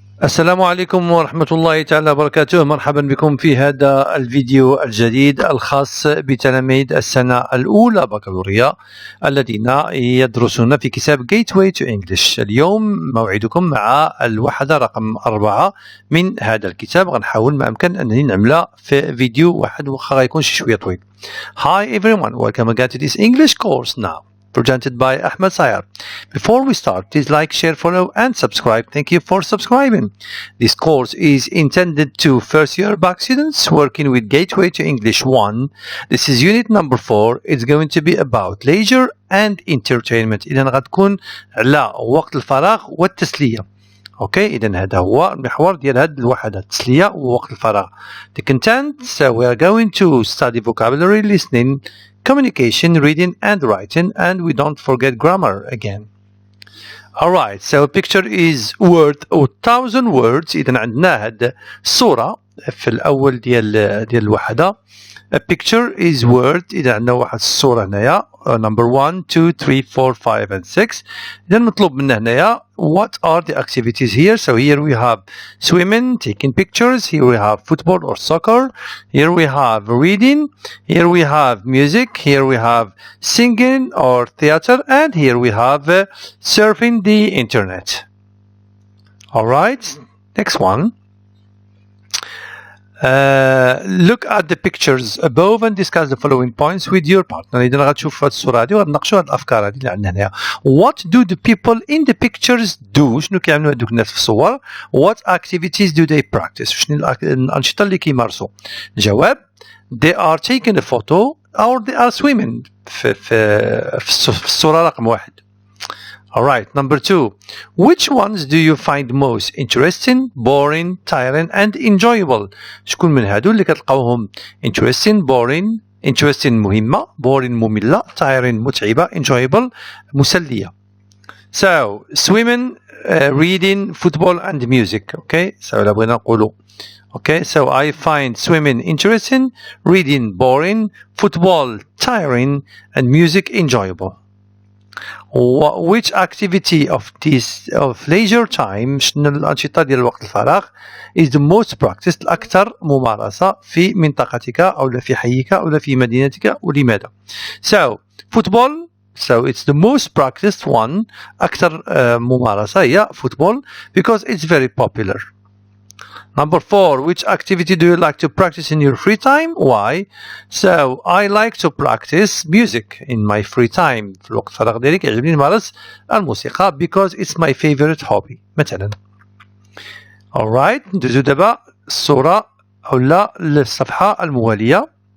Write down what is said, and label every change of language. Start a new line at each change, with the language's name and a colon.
Arabic: السلام عليكم ورحمة الله تعالى وبركاته. مرحبا بكم في هذا الفيديو الجديد الخاص بتلاميذ السنة الأولى باكلوريا الذين يدرسون في كتاب Gateway to English. اليوم موعدكم مع الوحدة رقم 4 من هذا الكتاب. غنحاول ما أمكن أنني نعملها في فيديو واحد وخا غيكون شوية طويل.
English: Hi everyone, welcome again to this English course now. Presented by Ahmed Sayar. Before we start, please like, share, follow, and subscribe. Thank you for subscribing. This course is intended to first-year bac students working with Gateway to English 1. This is unit number 4. It's going to be about leisure and entertainment.
Arabic: إذا غتكون على وقت الفراغ والتسلية. اوكي اذا هذا هو المحور ديال هذه الوحده، التسليه ووقت الفراغ.
English: The content, so we are going to study vocabulary, listening, communication, reading and writing, and we don't forget grammar again. Alright, so picture is worth 1,000 words.
Arabic: إذا عندنا هاد الصورة في الأول ديال الوحدة.
English: A picture is worth.
Arabic: إذا عندنا واحد الصورة هنايا number 1, 2, 3, 4, 5 and 6. إذا مطلوب منا هنايا
English: what are the activities here. So here we have swimming, taking pictures. Here we have football or soccer. Here we have reading. Here we have music. Here we have singing or theater. And here we have surfing the internet. Alright, next one. Look at the pictures above and discuss the following points with your partner.
Arabic: إذا غتشوف هاد الصورة هادي وغنناقشوا هاد الأفكار هادي اللي عندنا هنايا.
English: What do the people in the pictures do؟
Arabic: شنو كيعملوا هادوك الناس في الصور؟
English: What activities do they practice؟
Arabic: شنو الأنشطة اللي كيمارسوا؟
English: الجواب they are taking a photo or they are swimming
Arabic: في الصورة رقم 1.
English: Alright, number 2. Which ones do you find most interesting, boring, tiring and enjoyable?
Arabic: شكون من هادو اللي كتلقاوهم interesting, boring, interesting مهمة, boring مملة, tiring متعبة, enjoyable مسلية.
English: So, swimming, reading, football and music.
Arabic: Okay, so لا بغينا نقولوا.
English: Okay, so I find swimming interesting, reading boring, football tiring and music enjoyable. Which activity of leisure time
Arabic: شنو الأنشطة ديال وقت الفراغ
English: is the most practiced
Arabic: الأكثر ممارسة في منطقتك أو في حيك أو في مدينتك ولماذا؟
English: So football, so it's the most practiced one.
Arabic: أكثر ممارسة هي football
English: because it's very popular. Number 4, which activity do you like to practice in your free time? Why? So, I like to practice music in my free time.
Arabic: في الوقت الفراغ ديالي كيعجبني نمارس الموسيقى
English: because it's my favorite hobby.
Arabic: مثلا. Alright, ندوزو دابا الصورة أولا للصفحة الموالية.